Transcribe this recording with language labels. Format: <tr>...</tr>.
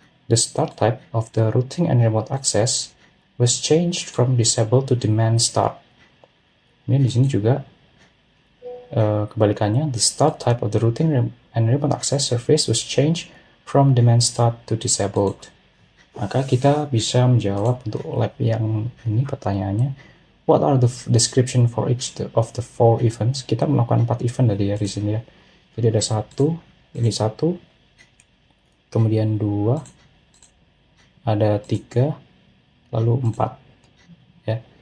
<en>The start type of the routing and remote access was changed from disable to demand start.</en> <id>Ini di sini juga kebalikannya.</id> <en>The start type of the routing and remote access service was changed from demand start to disabled.</en> <id>Maka kita bisa menjawab untuk lab yang ini pertanyaannya.</id> <en>What are the description for each of the 4 events?</en> <id>Kita melakukan 4 event tadi ya di sini ya. Jadi ada 1, ini 1, kemudian 2, ada 3, lalu 4 ya.</id>